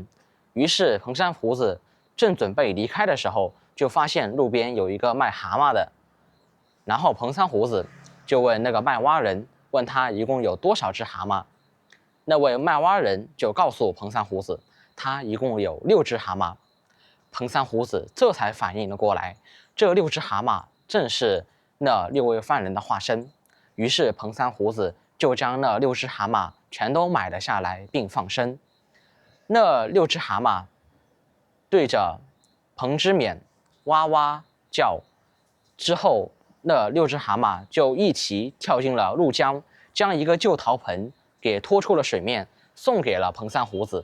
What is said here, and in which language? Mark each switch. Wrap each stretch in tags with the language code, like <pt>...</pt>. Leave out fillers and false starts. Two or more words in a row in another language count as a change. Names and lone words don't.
<zh>於是彭三鬍子正準備離開的時候，就發現路邊有一個賣蛤蟆的。然後彭三鬍子就問那個賣蛙人，問他一共有多少隻蛤蟆。那位賣蛙人就告訴彭三鬍子，他一共有6隻蛤蟆。彭三鬍子這才反應了過來，這6 隻蛤蟆正是那6位犯人的化身。於是彭三鬍子就將那6隻蛤蟆全都買了下來，並放生。那6隻蛤蟆對着彭之勉哇哇叫，之後那6隻蛤蟆就一起跳進了鷺江，將一個舊陶盆給拖出了水面，送給了彭三鬍子。</zh>